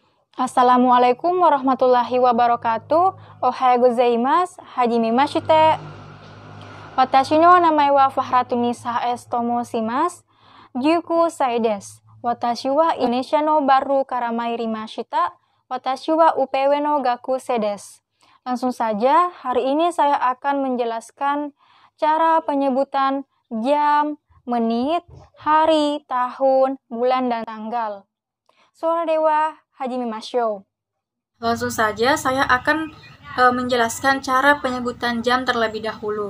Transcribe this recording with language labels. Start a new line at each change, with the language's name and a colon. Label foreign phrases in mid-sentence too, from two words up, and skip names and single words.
Arabic: السلام عليكم ورحمة الله وبركاته.
Japanese: おはようございます。はじめまして。私の名前はFahratunisa Sと申します. 19 歳です. 私はインドネシアのバルから参りました. 私はUPWの学生です.
Indonesian: Langsung saja, hari ini saya akan menjelaskan cara penyebutan jam, menit, hari, tahun, bulan, dan tanggal.
Japanese: それでは始めましょう.
Indonesian: Langsung saja saya akan menjelaskan cara penyebutan jam terlebih dahulu.